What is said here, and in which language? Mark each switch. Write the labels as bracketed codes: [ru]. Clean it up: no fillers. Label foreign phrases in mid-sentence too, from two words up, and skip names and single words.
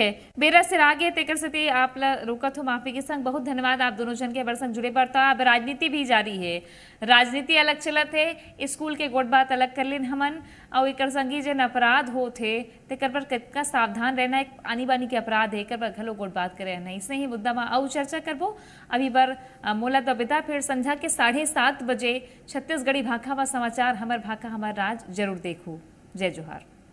[hne] बेरा सिर आगे तेकर से आप रुकत हो माफी के संग। बहुत धन्यवाद आप दोनों जन के हमारे संग जुड़े पड़ता। अब राजनीति भी जारी है, राजनीति अलग चलत है, स्कूल के गोट बात अलग कर लेन हमन और एक संगी जन अपराध होते तेकर पर कितना सावधान रहना। एक आनी बानी के अपराध है, पर घलो गोट बात करे रहना। इसने ही मुद्दा में और चर्चा करबो। अभी बार मोला तो बिता फिर संध्या के 7:30 बजे छत्तीसगढ़ी भाखा व समाचार हमर भाखा हमर राज जरूर देखू। जय जोहार।